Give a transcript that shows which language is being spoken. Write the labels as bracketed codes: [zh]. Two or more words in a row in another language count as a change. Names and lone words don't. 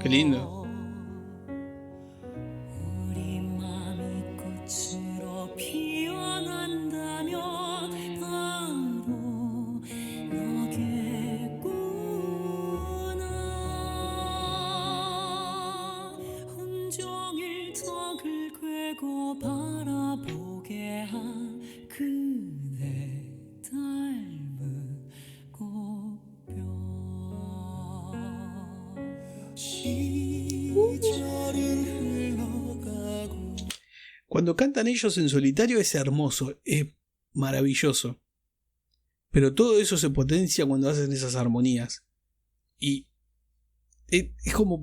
[es] Qué lindo. [ko] 우리 맘이 꽃으로 피어난다면 바로 여기구나. 온종일 덕을 꿰고 바라보게 한 그대 닮은 꽃병. 시절은 흘러가고. [es] Cuando cantan ellos en solitario es hermoso, es maravilloso. Pero todo eso se potencia cuando hacen esas armonías. Y es como...